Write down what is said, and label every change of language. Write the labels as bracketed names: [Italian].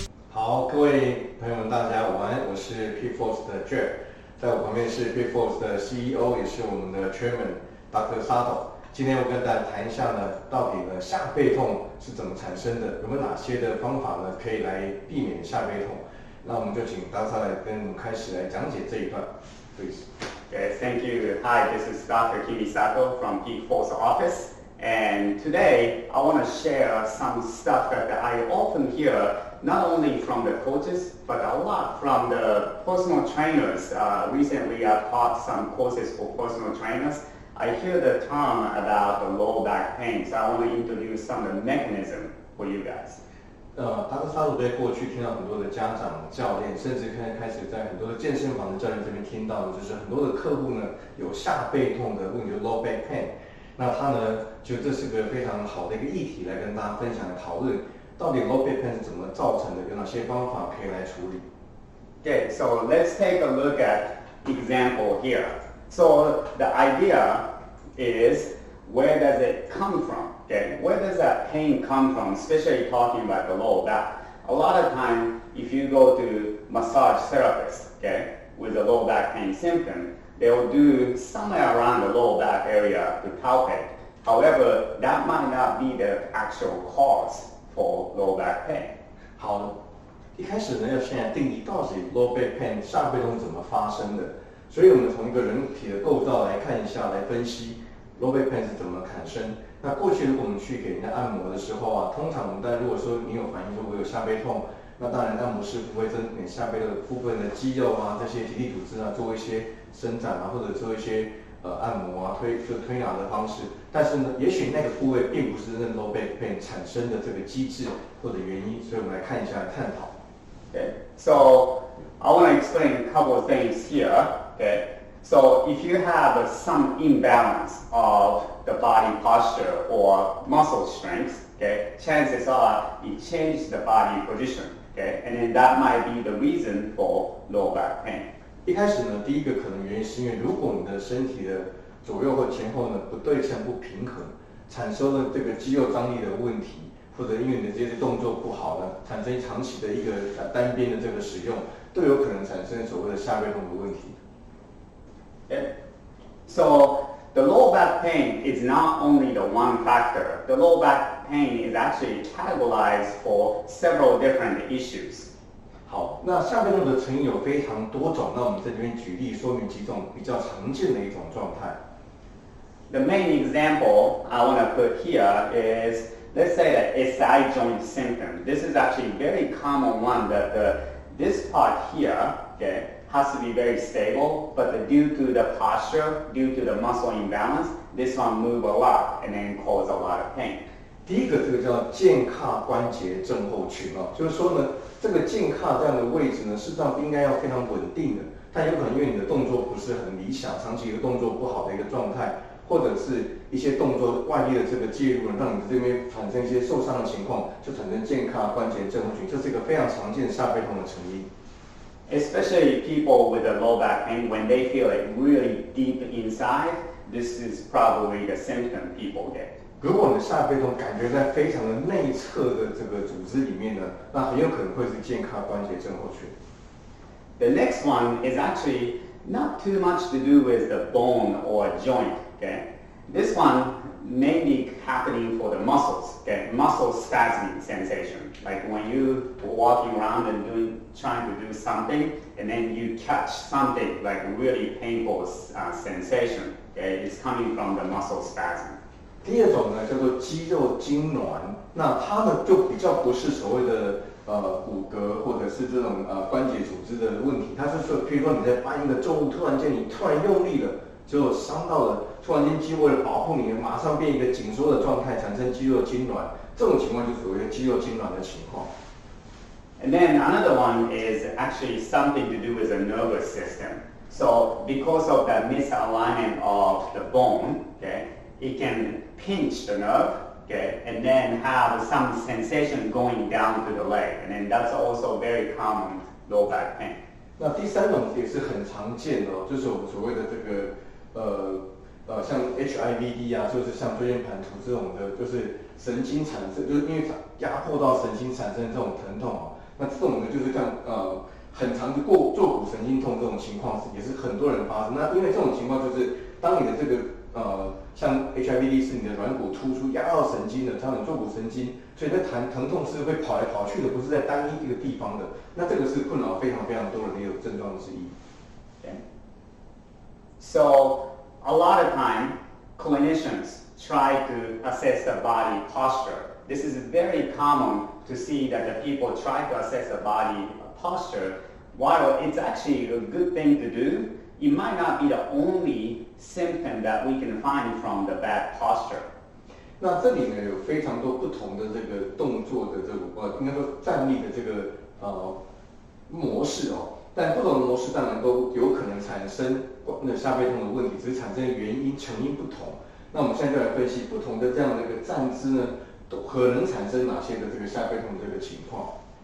[Chinese] 好，各位朋友们，大家午安，我是 P-Force 的 Jeff， 在我旁边是 P-Force 的 CEO， 也是我们的 Chairman Dr. Sato。今天我跟大家谈一下呢，到底呢下背痛是怎么产生的，有没有哪些的方法呢可以来避免下背痛？那我们就请 Dr. 来跟我们开始来讲解这一段 ， [English] please. Okay, thank you. Hi, this is Dr. Sato from P-Force office. And today, I want to share some stuff that I often hear, not only from the coaches, but a lot from the personal trainers. Recently, I've taught some courses for personal trainers. I hear the term about the low back pain, so I want to introduce some of the mechanism for you guys. [Chinese] 他的沙鲁在过去听到很多的家长、教练，甚至开始在很多的健身房的教练这边听到的，就是很多的客户呢有下背痛的问题，就 [English] low back pain。 [Chinese] 那他呢，就这是个非常好的一个议题来跟大家分享讨论，到底 [English] low back pain [Chinese] 是怎么造成的，有哪些方法可以来处理。 [English] Okay, so let's take a look at example here. So the idea is, where does it come from? Okay, where does that pain come from, especially talking about the lower back? A lot of time, if you go to massage therapists, okay, with a low back pain symptom, they will do somewhere around the lower back area to palpate. However, that might not be the actual cause for low back pain. [Chinese] 好，一开始呢要先来定义到底 [English] low back pain [Chinese] 下背痛怎么发生的，所以我们从一个人体的构造来看一下，来分析 [English] low back pain [Chinese] 是怎么产生。那过去如果我们去给人家按摩的时候啊，通常我们在如果说你有反应说我有下背痛，那当然按摩师傅会针对下背的部分的肌肉啊，这些结缔组织啊做一些伸展啊，或者做一些按摩啊推拿的方式。但是呢，也许那个部位并不是那 [English] low back pain [Chinese] 产生的这个机制或者原因，所以我们来看一下探讨。 [English] Okay, so I want to explain a couple of things here. Okay, so if you have some imbalance of the body posture or muscle strength, okay, chances are it changes the body position, okay, and then that might be the reason for low back pain. [Chinese] 一开始呢，第一个可能原因是因为如果你的身体的左右或前后呢不对称、不平衡，产生了这个肌肉张力的问题，或者因为你的这些动作不好呢，产生长期的一个单边的这个使用，都有可能产生所谓的下背痛的问题。 [English] Okay, so the low back pain is not only the one factor. The low back pain is actually categorized for several different issues. [Chinese] 好，那下背痛的成因有非常多种，那我们在这边举例说明几种比较常见的一种状态。 [English] The main example I want to put here is, let's say that SI joint symptom. This is actually a very common one that this part here, okay, has to be very stable, but due to the posture, due to the muscle imbalance, this one move a lot and then cause a lot of pain. [Chinese] 第一个这个叫健胯关节症候群哦，就是说呢，这个健胯这样的位置呢，事实上应该要非常稳定的，但有可能因为你的动作不是很理想，长期一个动作不好的一个状态，或者是一些动作外力的这个介入，让你这边产生一些受伤的情况，就产生健胯关节症候群，这是一个非常常见的下背痛的成因。 [English] Especially people with a low back pain, when they feel it really deep inside, this is probably the symptom people get. [Chinese] 如果你的下背痛感觉在非常的内侧的这个组织里面呢，那很有可能会是健胯关节症候群。 [English] The next one is actually not too much to do with the bone or joint. Okay, this one may be happening for the muscles. Okay, muscle spasming sensation, like when you walking around and trying to do something, and then you catch something like really painful sensation. Okay, it's coming from the muscle spasm. [Chinese] 第二种呢叫做肌肉痉挛，那它呢就比较不是所谓的骨骼或者是这种关节组织的问题，它是说，譬如说你在搬一个重物，突然用力了，就伤到了，突然间肌肉为了保护你，马上变一个紧缩的状态，产生肌肉痉挛，这种情况就属于肌肉痉挛的情况。 [English] And then another one is actually something to do with the nervous system. So because of the misalignment of the bone, okay, it can pinch the nerve, okay, and then have some sensation going down to the leg, and then that's also very common low back pain. [Chinese] 那第三种也是很常见的哦，就是我们所谓的这个像 HIVD 啊，就是像椎间盘突这种的，就是神经产生，就是因为压迫到神经产生这种疼痛哦。那这种呢，就是像很长的坐骨神经痛这种情况，也是很多人发生。那因为这种情况就是当你的这个像 HIVD 是你的软骨突出压到神经的，像你坐骨神经，所以在疼痛是会跑来跑去的，不是在单一一个地方的。那这个是困扰非常非常多人的一个症状之一。 [English] Okay. So a lot of time, clinicians try to assess the body posture. This is very common to see that the people try to assess the body posture. While it's actually a good thing to do, it might not be the only symptom that we can find from the bad posture. [Chinese] 那这里呢有非常多不同的这个动作的这个应该说站立的这个模式哦，但不同的模式当然都有可能产生那下背痛的问题，只是产生原因成因不同。那我们现在就来分析不同的这样的一个站姿呢，都可能产生哪些的这个下背痛的这个情况。